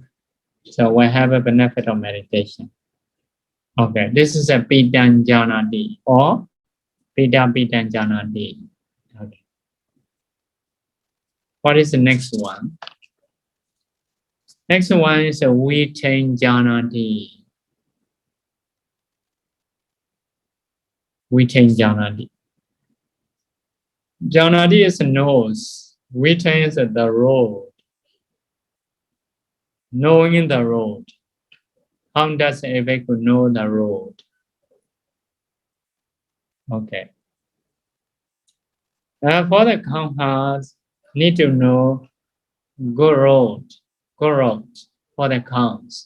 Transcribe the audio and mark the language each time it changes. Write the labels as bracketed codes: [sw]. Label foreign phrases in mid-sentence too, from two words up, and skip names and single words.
[en] So we have a benefit of meditation. Okay, this is a Pidanjanadi or Pidanjanadi. Okay. What is the next one? Next one is a Vitanjanadi. Vitanjanadi. Janadi is a nose. Vitan is the road. Knowing the road. How does a bhikkhu know the road? Okay. For the Cowherds, need to know good road for the cows.